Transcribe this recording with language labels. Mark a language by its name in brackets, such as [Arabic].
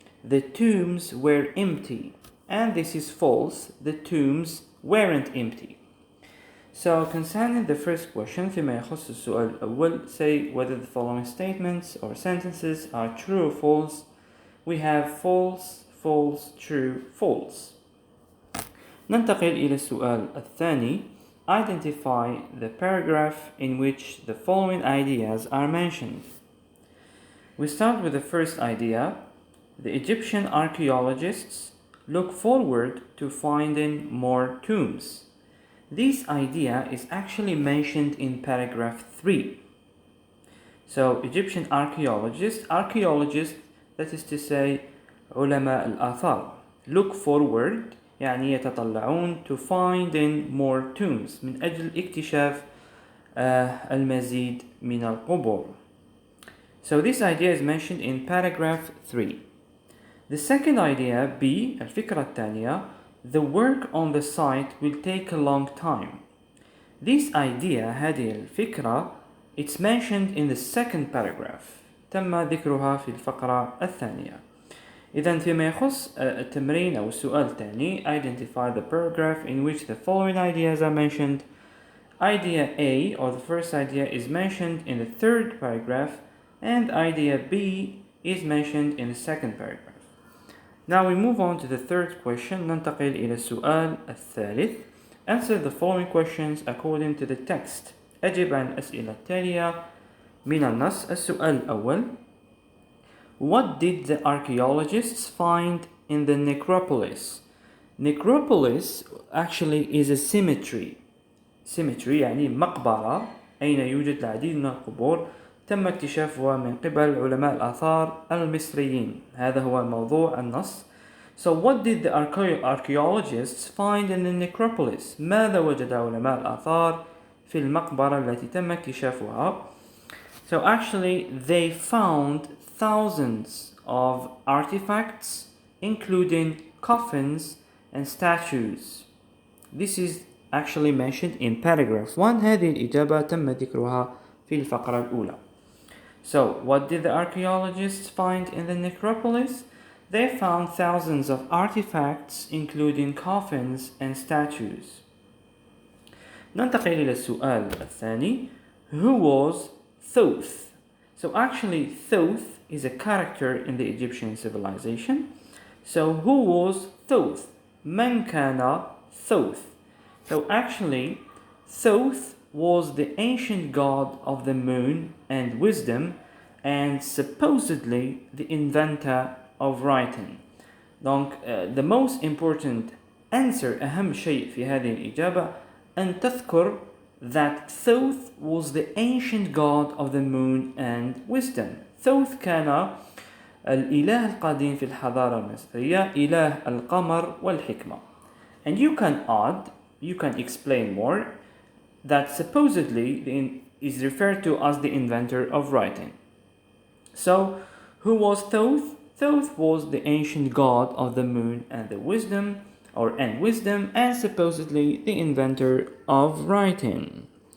[English] The tombs were empty. And this is false. The tombs weren't empty. So concerning the first question, [Arabic] فيما يخص السؤال الأول, [English] say whether the following statements or sentences are true or false. We have false, false, true, false. [Arabic] ننتقل إلى السؤال الثاني. [English] Identify the paragraph in which the following ideas are mentioned. We start with the first idea. The Egyptian archaeologists look forward to finding more tombs. This idea is actually mentioned in paragraph 3. So Egyptian archaeologists, that is to say [Arabic] علماء الآثار, [English] look forward [Arabic] يعني يتطلعون [English] to finding more tombs [Arabic] من أجل اكتشاف المزيد من القبور. [English] So this idea is mentioned in paragraph 3. The second idea, B, [Arabic] الفكرة الثانية, [English] the work on the site will take a long time. This idea, [Arabic] هذه الفكرة, [English] it's mentioned in the second paragraph. [Arabic] تم ذكرها في الفقرة الثانية. إذن فيما يخص التمرين أو السؤال الثاني, [English] identify the paragraph in which the following ideas are mentioned. Idea A, or the first idea, is mentioned in the third paragraph, and idea B is mentioned in the second paragraph. Now we move on to the third question. [Arabic] ننتقل إلى السؤال الثالث. [English] Answer the following questions according to the text. [Arabic] أجب عن الأسئلة التالية من النص. السؤال الأول. [English] What did the archaeologists find in the necropolis? Necropolis actually is a cemetery. [Arabic] Cemetery يعني مقبرة أين يوجد العديد من القبور تم اكتشافها من قبل علماء الآثار المصريين. هذا هو موضوع النص. [English] So what did the archaeologists find in the necropolis? [Arabic] ماذا وجد علماء الآثار في المقبرة التي تم اكتشافها؟ [English] So actually they found thousands of artifacts, including coffins and statues. This is actually mentioned in paragraph 1. [Arabic] هذه الإجابة تم ذكرها في الفقرة الأولى. [English] So, what did the archaeologists find in the necropolis? They found thousands of artifacts, including coffins and statues. [Arabic] ننتقل إلى السؤال الثاني. [English] Who was Thoth? So actually, Thoth is a character in the Egyptian civilization. So, who was Thoth? [Arabic] من كان Thoth? [English] So actually, Thoth was the ancient god of the moon and wisdom, and supposedly the inventor of writing. Donc, the most important answer, [Arabic] أهم شيء في هذه الإجابة أن تذكر [English] that Thoth was the ancient god of the moon and wisdom. [Arabic] Thoth كان الإله القديم في الحضارة المصرية، إله القمر والحكمة. [English] And you can explain more that supposedly is referred to as the inventor of writing. So, who was Thoth? Thoth was the ancient god of the moon and the wisdom, and supposedly the inventor of writing.